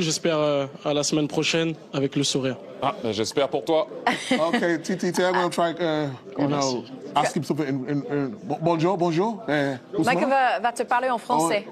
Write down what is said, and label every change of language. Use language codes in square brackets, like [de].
[fr] J'espère à la semaine prochaine avec le sourire. Ah, j'espère pour toi. [en] Okay, TT, I'm going to try, ask him something in bonjour. [fr] Micah va te parler en français.